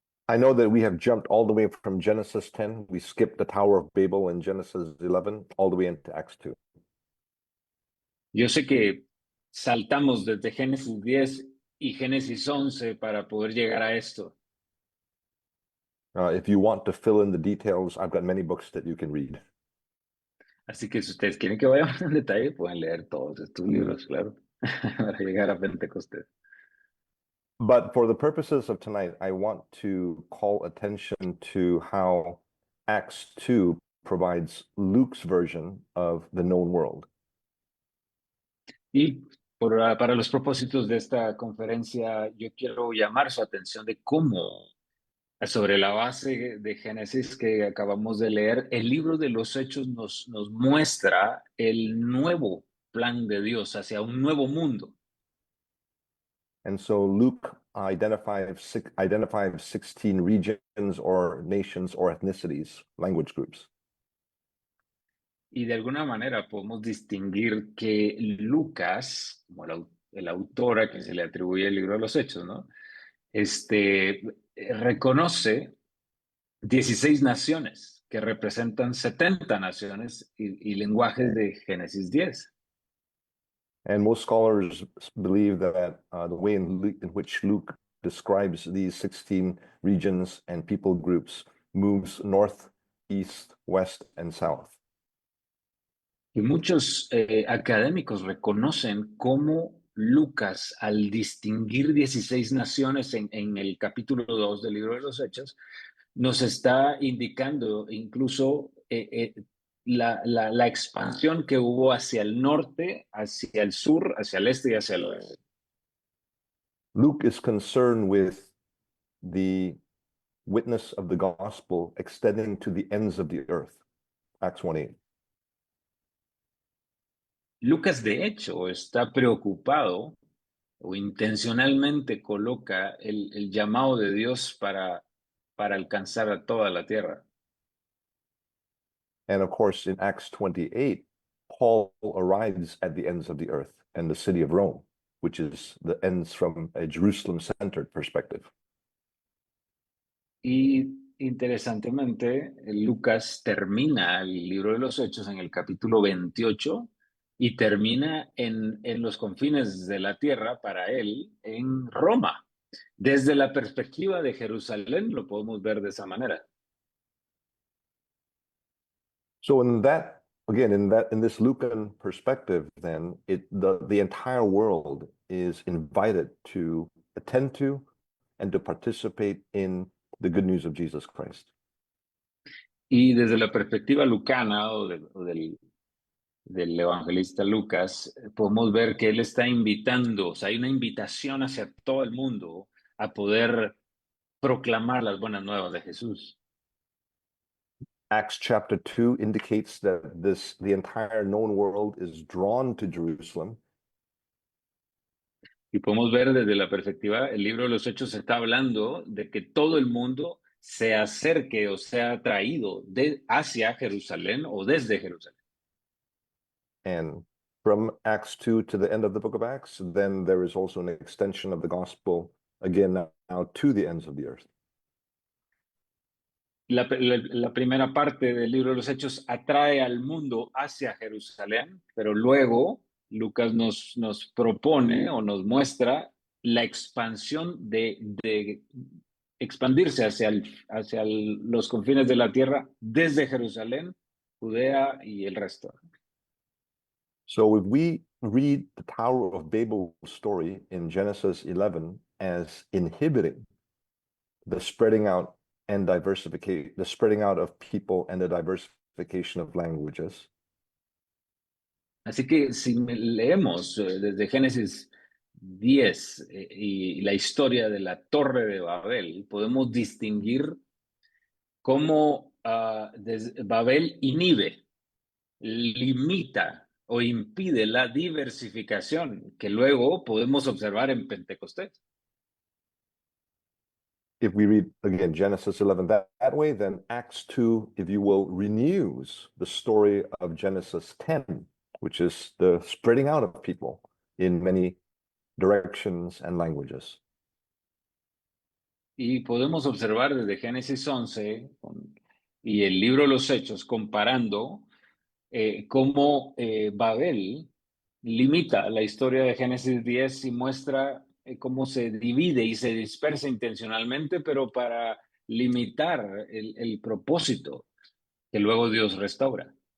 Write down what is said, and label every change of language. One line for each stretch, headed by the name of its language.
English: I know that we have jumped all the way from Genesis 10. We skipped the Tower of Babel in Genesis 11, all the way into Acts 2.
Spanish: Yo sé que saltamos desde Génesis 10 y Génesis 11 para poder llegar a esto.
English: If you want to fill in the details, I've got many books that you can read.
Spanish: Así que si ustedes quieren que vayamos en detalle, pueden leer todos estos libros, claro, para llegar a Pentecostés.
English: But for the purposes of tonight, I want to call attention to how Acts 2 provides Luke's version of the known world.
Spanish: Y para los propósitos de esta conferencia, yo quiero llamar su atención de cómo, sobre la base de Génesis que acabamos de leer, el libro de los Hechos nos muestra el nuevo plan de Dios hacia un nuevo mundo.
English: And so Luke identifies 16 regions or nations or ethnicities, language groups.
Spanish: Y de alguna manera podemos distinguir que Lucas, como el autor a quien se le atribuye el libro de los Hechos, ¿no? Reconoce 16 naciones que representan 70 naciones y lenguajes de Génesis 10.
English: And most scholars believe that the way in which Luke describes these 16 regions and people groups moves north, east, west, and south.
Spanish: Y muchos académicos reconocen cómo Lucas, al distinguir 16 naciones en el capítulo 2 del libro de los Hechos, nos está indicando incluso la expansión que hubo hacia el norte, hacia el sur, hacia el este y hacia el oeste.
English: Luke is concerned with the witness of the gospel extending to the ends of the earth. Acts 1:8.
Spanish: Lucas, de hecho, está preocupado o intencionalmente coloca el llamado de Dios para alcanzar a toda la tierra.
English: And of course, in Acts 28, Paul arrives at the ends of the earth and the city of Rome, which is the ends from a Jerusalem-centered perspective.
Spanish: Y interesantemente, Lucas termina el libro de los Hechos en el capítulo 28 y termina en los confines de la tierra para él en Roma. Desde la perspectiva de Jerusalén lo podemos ver de esa manera.
English: So in that, again, in this Lucan perspective, then the entire world is invited to attend to and to participate in the good news of Jesus Christ.
Spanish: Y desde la perspectiva lucana o del evangelista Lucas, podemos ver que él está invitando, o sea, hay una invitación hacia todo el mundo a poder proclamar las buenas nuevas de Jesús.
English: Acts chapter 2 indicates that the entire known world is drawn to Jerusalem.
Spanish: Y podemos ver desde la perspectiva, el libro de los Hechos está hablando de que todo el mundo se acerque o sea atraído hacia Jerusalén o desde Jerusalén.
English: And from Acts 2 to the end of the book of Acts, then there is also an extension of the gospel, again, now to the ends of the earth.
Spanish: la primera parte del libro de los Hechos atrae al mundo hacia Jerusalén, pero luego Lucas nos propone o nos muestra la expansión de expandirse hacia los confines de la tierra desde Jerusalén, Judea y el resto.
English: So if we read the Tower of Babel story in Genesis 11 as inhibiting the spreading out and diversification, the spreading out of people and the diversification of languages,
Spanish: Así que si leemos desde Génesis 10 y la historia de la Torre de Babel, podemos distinguir cómo Babel inhibe, limita o impide la diversificación que luego podemos observar en Pentecostés.
English: if we read again Genesis 11 that way, then Acts 2, if you will, renews the story of Genesis 10, which is the spreading out of people in many directions and languages.
Spanish: Y podemos observar desde Génesis 11 y el libro de los Hechos comparando cómo Babel limita la historia de Génesis 10 y muestra cómo se divide y se dispersa intencionalmente, pero para limitar el propósito que luego Dios restaura.